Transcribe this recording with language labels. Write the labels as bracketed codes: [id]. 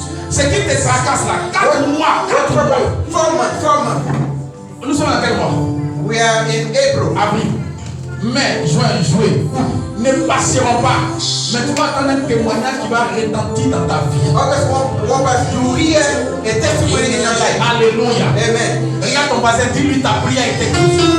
[fr] Ce qui te tracasse là, 4 mois, 4 mois. [en] 4 months. 4 months. [fr] Nous sommes à quel mois? [en] We are in April. [fr] Avril, mai, juin, juillet. Ne passeront pas. Mais tu vas entendre un témoignage qui va retentir dans ta vie. [en] August won't pass. You hear a testimony in your life. [fr] Alléluia. [en] Amen. [fr] Regarde ton voisin, dis-lui ta prière a été exaucée.